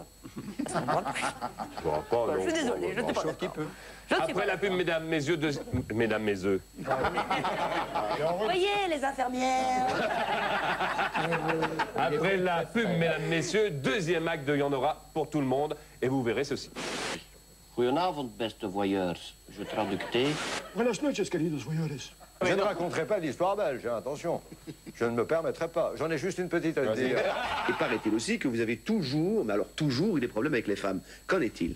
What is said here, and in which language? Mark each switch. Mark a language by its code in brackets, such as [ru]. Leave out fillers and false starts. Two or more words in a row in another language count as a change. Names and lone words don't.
[fr] Ça me parle pas. Je suis désolée, je ne suis pas d'accord. Après la pub, mesdames, mes yeux, mesdames, mes œufs. Vous voyez, les infirmières. Après la pub, mesdames, messieurs, deuxième acte de Y en aura pour tout le monde. Et vous verrez ceci. [nl] Goedenavond, beste voyeurs. [fr] Je traducte. [es] Buenas noches, queridos voyeurs. [fr] Je ne raconterai pas d'histoire belge, hein, attention. Je ne me permettrai pas. J'en ai juste une petite à dire. Et paraît-il aussi que vous avez toujours, mais alors toujours, eu des problèmes avec les femmes. Qu'en est-il?